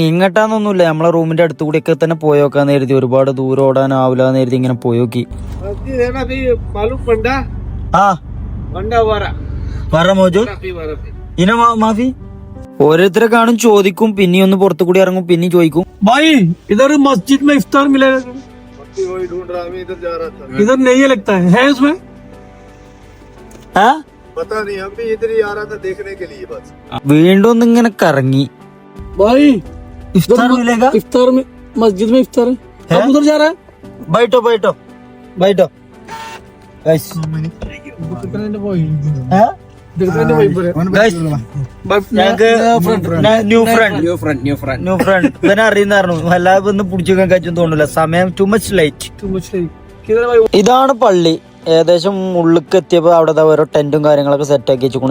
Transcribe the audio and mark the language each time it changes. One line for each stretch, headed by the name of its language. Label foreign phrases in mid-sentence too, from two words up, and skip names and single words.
Malayalam: ഇങ്ങോട്ടാന്നൊന്നുമില്ല, നമ്മളെ റൂമിന്റെ അടുത്ത് കൂടി ഒക്കെ തന്നെ പോയോക്കാന്ന് കരുതി. ഒരുപാട് ദൂരം ഓടാനാവില്ലാന്ന് കരുതി ഇങ്ങനെ പോയോക്കി. മാഫി ഓരോരുത്തരെ കാണും, ചോദിക്കും, പിന്നെ ഒന്ന് പുറത്തു കൂടി ഇറങ്ങും, പിന്നെ ചോദിക്കും.
Hindi: भाई इधर मस्जिद में इफ्तार मिलेगा? वही ढूंढ रहा, मैं इधर जा रहा था. इधर नहीं लगता है उसमें? पता नहीं, हम भी इधर ही आ रहा था देखने के लिए बस.
Malayalam: വീണ്ടും ഒന്ന് ഇങ്ങനെ കറങ്ങി.
Hindi: भाई इफ्तार मिलेगा? इफ्तार में मस्जिद में इफ्तार है. आप उधर जा रहा है? बैठो बैठो बैठो गाइस.
Malayalam: ഇവനെ അറിയുന്നായിരുന്നു. അല്ലാതെ ഒന്ന് പിടിച്ചെടുക്കാൻ കഴിച്ചു തോന്നില്ല. സമയം
English: too much light.
Malayalam: ഇതാണ് പള്ളി. ഏകദേശം ഉള്ളിക്ക് എത്തിയപ്പോ അവിടെ ഓരോ ടെന്റും കാര്യങ്ങളൊക്കെ സെറ്റ് ആക്കി വെച്ചു.